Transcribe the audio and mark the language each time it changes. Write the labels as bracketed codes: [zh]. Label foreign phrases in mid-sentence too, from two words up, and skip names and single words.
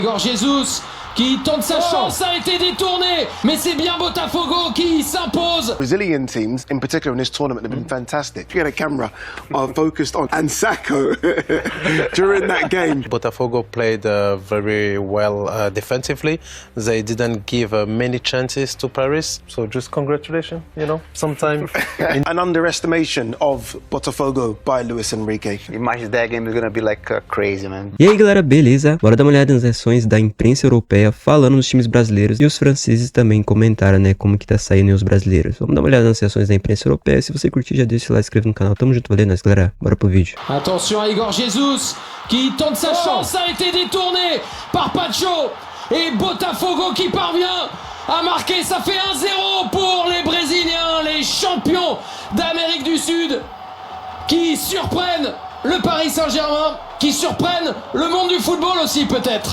[fr] Igor Jesus qui tente sa chance, a été détourné, mais c'est bien Botafogo qui s'impose. [en] Brazilian teams, in particular in this tournament, have been fantastic. You get a camera focused on Ansako during that game. Botafogo played very well defensively. They didn't give many chances to Paris, so just congratulations, you know, sometime. An underestimation of Botafogo by Luis Enrique. Imagine that game is gonna be like crazy, man. [pt] E aí galera, beleza? Bora dar uma olhada nas reações da imprensa europeia falando dos times brasileiros, e os franceses também comentaram, né, como que tá saindo os brasileiros. Vamos dar uma olhada nas reações da imprensa europeia. Se você curtir, já deixa o like, se inscreve no canal. Tamo junto, valeu, nós, galera. Bora pro vídeo. [fr] Attention à Igor Jesus qui tente sa chance, a été détourné par Pacho, et Botafogo qui parvient à marquer. Ça fait 1-0 pour les Brésiliens, les champions d'Amérique du Sud, qui surprennent le Paris Saint-Germain, qui surprennent le monde du football aussi peut-être.